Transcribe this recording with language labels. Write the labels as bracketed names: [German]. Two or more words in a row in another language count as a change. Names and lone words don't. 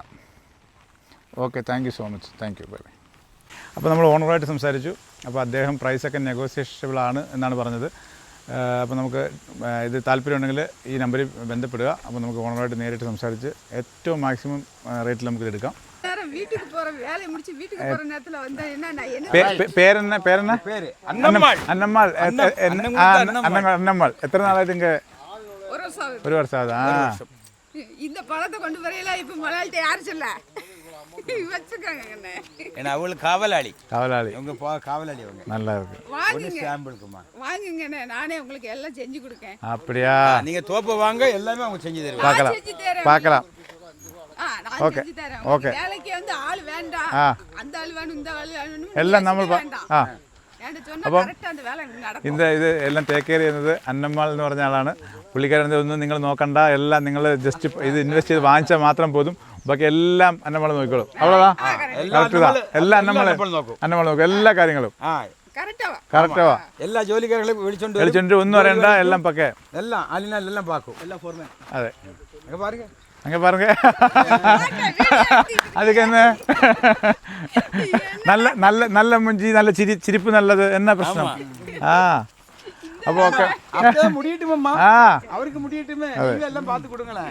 [English] Okay, thank you so much. Thank you, bye bye. [Malayalam] അപ്പോൾ നമ്മൾ ഓണറായിട്ട് സംസാരിച്ചു. അപ്പോൾ അദ്ദേഹം പ്രൈസൊക്കെ നെഗോസിയേഷബിൾ ആണ് എന്നാണ് പറഞ്ഞത്. അപ്പോൾ നമുക്ക് ഇത് താല്പര്യമുണ്ടെങ്കിൽ ഈ നമ്പറിൽ ബന്ധപ്പെടുക. അപ്പോൾ നമുക്ക് ഓണറായിട്ട് നേരിട്ട് സംസാരിച്ച് ഏറ്റവും മാക്സിമം റേറ്റിൽ നമുക്ക് എടുക്കാം. [Tamil] வீட்டுக்கு போற வேலையை முடிச்சு வீட்டுக்கு போற நேரத்துல வந்தா என்ன [Malayalam] പേരെന്നാ? അന്നമ്മാൾ. അന്നമ്മാൾ. എത്ര നാളായിട്ട് ഇങ്ങ? ഒരു വർഷം ആവുത്. [Tamil] இந்த பழத்தை கொண்டு வரையில இப்ப மலையாளிட்ட யாரு சொல்ல வச்சுக்காங்க. ஏன்னா அவங்களுக்கு காவலாளி உங்க காவலாளி அவங்க நல்லா இருக்கு. வாங்குங்கண்ணே, நானே உங்களுக்கு எல்லாம் செஞ்சு கொடுக்கேன். அப்படியா? நீங்க தோப்பு வாங்க, எல்லாமே அவங்க செஞ்சு தருவாங்க. பார்க்கலாம். ஓகே ஓகே. வேலைக்கு வந்து ஆள் வேண்டாம், அந்த ஆள் வேணும் இந்த ஆள் வேணும் [Malayalam] എല്ലാം നമ്മൾ അപ്പം ഇത് എല്ലാം [English] take care [Malayalam] ചെയ്യുന്നത് അന്നമ്മാൾ എന്ന് പറഞ്ഞ ആളാണ്. പുള്ളിക്കാരൻ ഒന്നും നിങ്ങൾ നോക്കണ്ട, എല്ലാം നിങ്ങൾ ജസ്റ്റ് ഇത് ഇൻവെസ്റ്റ് ചെയ്ത് വാങ്ങിച്ചാൽ മാത്രം പോതും. ബാക്കി എല്ലാം അന്നമ്മാൾ നോക്കിക്കോളും. അவ்வளோதான். എല്ലാം അന്നമ്മാൾ നോക്കും, എല്ലാ കാര്യങ്ങളും കറക്റ്റാവാ. എല്ലാ ജോലിക്കാരെയും വിളിച്ചോണ്ട് ഒന്നും അറിയണ്ട, എല്ലാം പക്കേ. എല്ലാം അലിനെല്ലാം പാക്കും, എല്ലാം ഫോർമാൻ. അതെ, [Tamil] பாருங்க அங்கே பாருங்க. அதுக்கு என்ன நல்ல நல்ல நல்ல முஞ்சி, நல்ல சிரிப்பு நல்லது. என்ன பிரச்சனை? அப்போ ஓகே, முடியட்டுமா? அவருக்கு முடியட்டுமே, எல்லாம் பார்த்து கொடுங்களேன்.